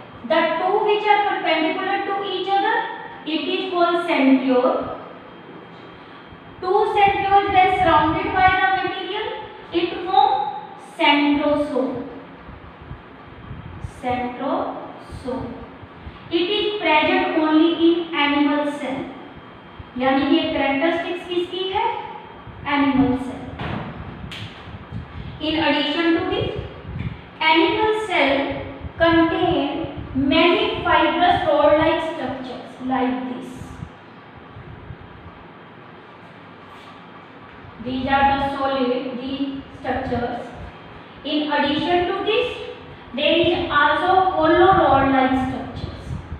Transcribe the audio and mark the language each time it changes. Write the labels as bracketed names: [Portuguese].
[English] The two which are perpendicular to each other, it is called centriole. Two centrioles then surrounded by the material, it form centrosome. Centrosome. It is present only in animal cell. [Hindi] यानी कि characteristics किसकी है? [English] Animal cell. In addition to this, animal cell contain many fibrous rod-like structures like this. These are the solid, the structures. In addition to this, there is also hollow rod-like structures.